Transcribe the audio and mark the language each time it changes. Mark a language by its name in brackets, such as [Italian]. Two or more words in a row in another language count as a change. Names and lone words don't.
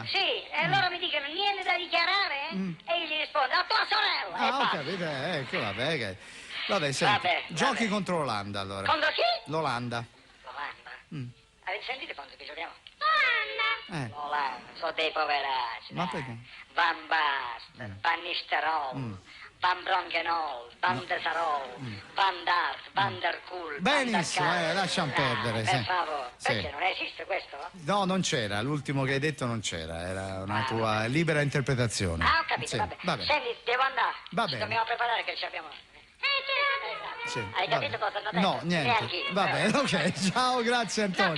[Italian] Sì, e loro mi dicono niente da dichiarare e io gli rispondo a tua sorella. e Ah, ho basta. capito, ecco, vabbè. Vabbè, senti, Vabbè, giochi vabbè. contro l'Olanda allora. Contro chi? L'Olanda. L'Olanda. Avete sentito quando che giochiamo? Eh, L'Olanda, sono dei poveracci. ma dai. perché? Van Basten, Van Nistelrooy, Van Bronkenol, Van Desarol, Van Dart, Van der Kuhl. Benissimo, Van der Kar- lasciamo Dai, perdere, Per sì. favore, Sì. perché non esiste questo? No, non c'era, l'ultimo che hai detto non c'era, era una tua libera interpretazione. Ah, ho capito, Sì, vabbè. Senti, devo andare. Va Ci bene. dobbiamo preparare che ci abbiamo. Sì, Hai va capito bene. cosa hanno detto? No, niente. Neanch'io. Va bene, ok, ciao, grazie Antonio.